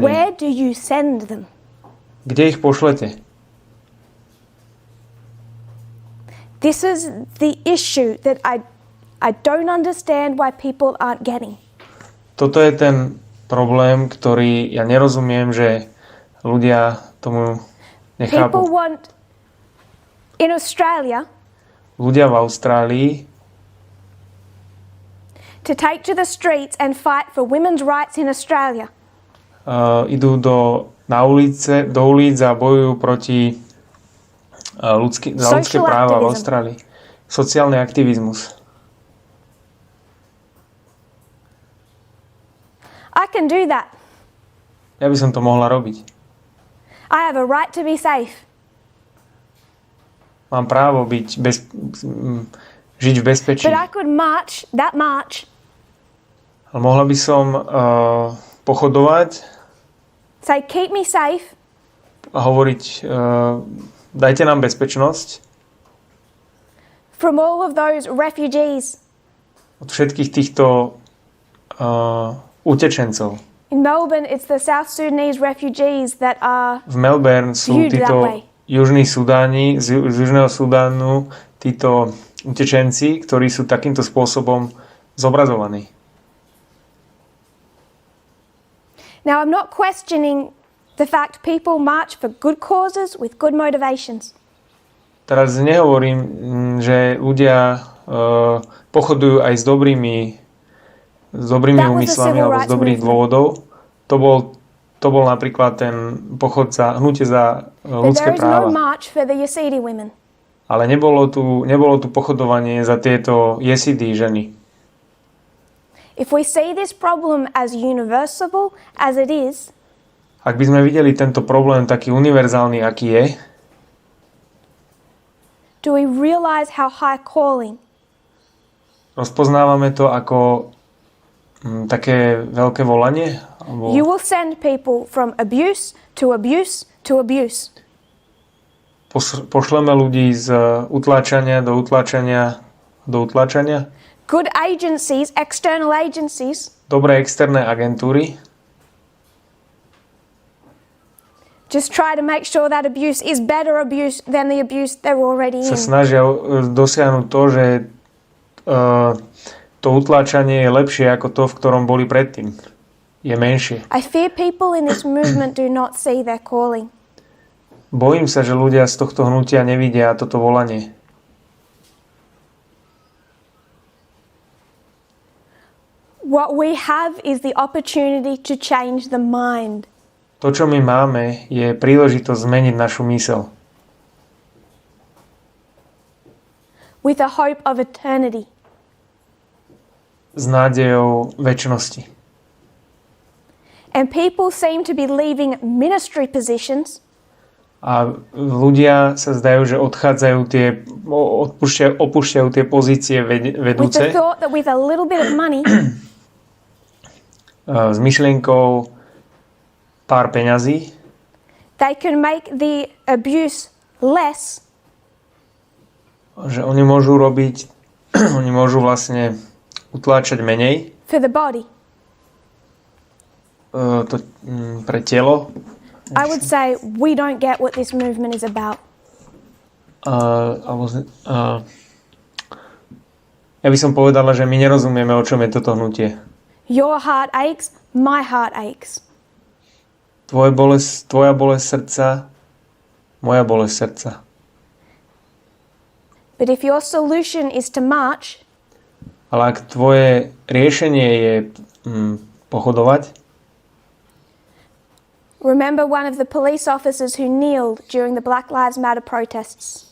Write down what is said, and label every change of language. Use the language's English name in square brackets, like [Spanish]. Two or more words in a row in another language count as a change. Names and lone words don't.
[English] Where do you send them? [Slovak] Kde ich pošlete? [English] This is the issue that I don't understand why people aren't getting. [Slovak] Toto je ten problém, ktorý ja nerozumiem, že ľudia tomu nechápu. [English] People want in Australia [Slovak] Ľudia v Austrálii [English] to take to the streets and fight for women's rights in Australia. [Slovak] Idú do ulic a bojujú proti za ľudské práva v Austrálii. Sociálny aktivizmus. [English] I can do that. [Slovak] Ja by som to mohla robiť. [English] I have a right to be safe. [Slovak] Mám právo žiť v bezpečí. [English] But I could march that march. [Slovak] Ale mohla by som pochodovať [English] Say, keep me safe. [Slovak] A hovoriť, dajte nám bezpečnosť [English] From all of those refugees [Slovak] od všetkých týchto utečencov. [English] In Melbourne, it's the South Sudanese refugees that are [Slovak] V Melbourne sú [English] viewed that [Slovak] títo [English] way. [Slovak] južní Sudáni, z južného Sudánu, títo utečenci, ktorí sú takýmto spôsobom zobrazovaní. [English] Now, I'm not questioning the fact people march for good causes with good motivations. [Slovak] Teraz nehovorím, že ľudia pochodujú aj s dobrými úmyslami alebo z dobrých dôvodov. To bol napríklad ten pochod za hnutie za ľudské práva. Ale nebolo tu pochodovanie za tieto Jesidi ženy. [English] If we see this problem as universal as it is, [Slovak] ak by sme videli tento problém taký univerzálny, aký je, [English] do we realize how high calling? [Slovak] Rozpoznávame to ako také veľké volanie? Alebo [English] You will send people from abuse to abuse to abuse. [Slovak] Pošleme ľudí z utláčania do utláčania do utláčania? [English] Good agencies, external agencies, [Slovak] Dobré externé agentúry [English] just try to make sure that abuse is better abuse than the abuse they're already [Slovak] sa [English] in. [Slovak] snažia dosiahnuť to, že to utláčanie je lepšie ako to, v ktorom boli predtým. Je menšie. [English] I fear people in this movement do not see their calling. [Slovak] Bojím sa, že ľudia z tohto hnutia nevidia toto volanie. [English] What we have is the opportunity to change the mind. [Slovak] To, čo my máme, je príležitosť zmeniť našu myseľ. [English] With a hope of eternity. [Slovak] S nádejou večnosti. [English] And people seem to be leaving ministry positions [Slovak] A ľudia sa zdajú, že opúšťajú tie pozície [English] with the [Slovak] vedúce [English] thought that with a little bit of money [Slovak] s myšlienkou pár peňazí, [English] they can make the abuse less [Slovak] že oni môžu vlastne utláčať menej [English] for the body. [Slovak] Pre telo. [English] I would say we don't get what this movement is about. [Slovak] Ja by som povedala, že my nerozumieme, o čom je toto hnutie. [English] Your heart aches, my heart aches. [Slovak] Tvoja bolesť srdca, moja bolesť srdca. [English] But if your solution is to march, [Slovak] Ale ak tvoje riešenie je pochodovať, [English] remember one of the police officers who kneeled during the Black Lives Matter protests.